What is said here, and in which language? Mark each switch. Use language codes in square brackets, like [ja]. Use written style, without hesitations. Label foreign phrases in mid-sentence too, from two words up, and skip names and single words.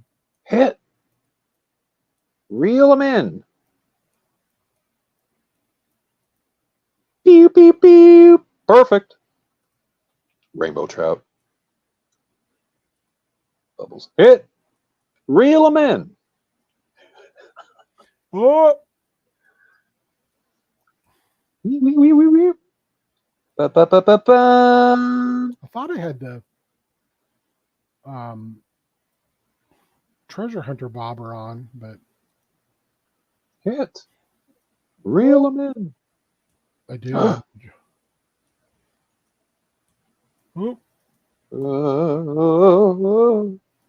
[en] Hit. Reel them in. Beep, beep, beep. Perfect. Rainbow trout. Bubbles. Hit. Reel them in. Oh. Ba, ba, ba, ba, ba. I thought I had the treasure hunter bobber on, but hit. Reel them in. I do. Oh.